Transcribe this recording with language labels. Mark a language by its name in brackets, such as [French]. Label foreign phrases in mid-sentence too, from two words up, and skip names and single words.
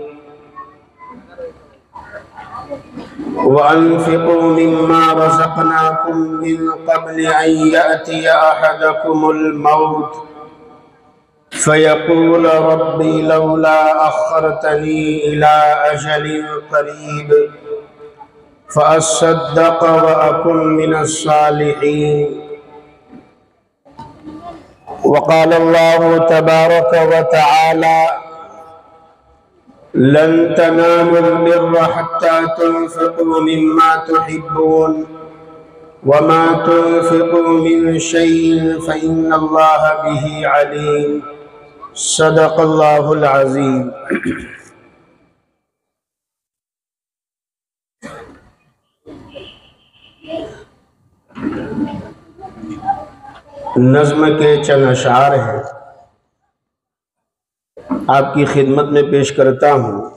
[Arabic] وأنفقوا مما رزقناكم من قبل أن يأتي أحدكم الموت فيقول رب لولا أخرتني إلى أجل قريب فأصدق وأكن من الصالحين. وقال الله تبارك وتعالى لن تنالوا البر حتى تنفقوا مما تحبون وما تنفقوا من شيء فإن الله به عليم. صدق الله العظيم. [Urdu] نظم کے چند اشعار ہیں، آپ کی خدمت میں پیش کرتا ہوں.